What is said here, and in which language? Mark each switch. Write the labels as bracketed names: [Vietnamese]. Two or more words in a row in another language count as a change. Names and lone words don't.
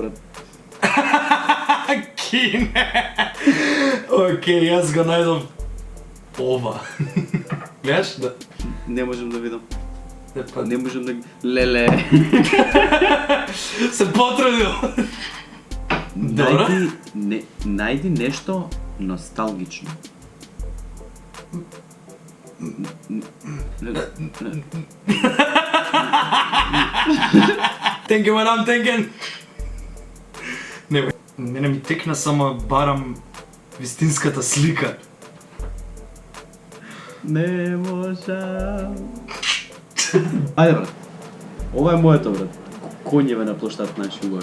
[Macedonian] Кине. Океј, јас го најдов ова. Гледаш? Да. Не можам да видам. Па Не можам да... Леле. се потрудил. Добро. Најди нешто носталгично. [English] Thinking what I'm thinking. [Macedonian] Мене ми текна само барам вистинската слика. Не можам. Ајде, брат. Ова е моето, брат. Коњеве на плоштад наши убави.